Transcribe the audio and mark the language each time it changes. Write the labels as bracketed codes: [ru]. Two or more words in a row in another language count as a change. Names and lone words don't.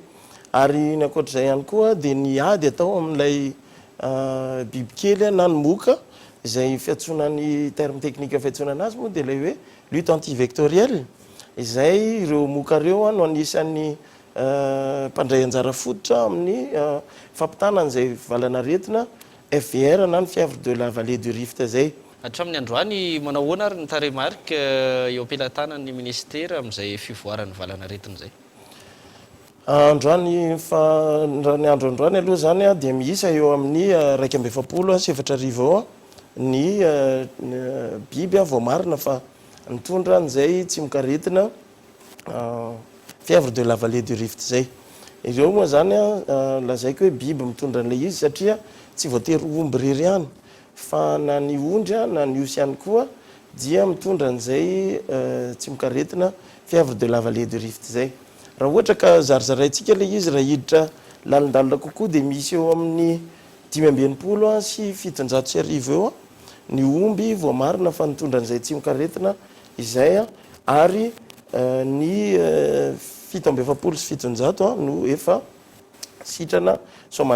[mg] Ary ny ankoatr'izay ihany koa dia ny ady atao amin'ilay bibikely na ny moka izay fiantsonany [fr] terme technique [mg] fiantsonana azy moa dia ilay hoe [fr] lutte antivectorielle [mg] izay ireo moka ireo no anisan'ny mpandray anjara fototra amin'ny fampitanan'izay valana retina FVR na ny [fr] fièvre de la vallée du Rift [mg] zay. Hatramin'ny androany manao ahoana ary ny taremarika eo ampelantanan'ny ministera amin'izay fivoarany valana retina zay. Androany ny andro androany aloha zany dia miisa eo amin'ny 2.7 ny biby vao marina fa nitondra an'izay tsimoka retina [fr] fièvre de la vallée du Rift [mg] zay. Ireo moa zany lazaiko hoe biby mitondra an'ilay izy satria tsy voatery omby rery ihany fa na ny ondry na ny osy ihany koa dia mitondra an'izay tsimoka retina [fr] fièvre de la vallée du Rift [mg] zay. Raha ohatra ka zarizaraintsika ilay izy raha hiditra lalindalina kokoa dia misy eo amin'ny 590 sy 750 eo ny omby vao marina fa nitondra an'izay tsimoka retina izay ary ny 770 sy 700 no efa sitrana somatsara.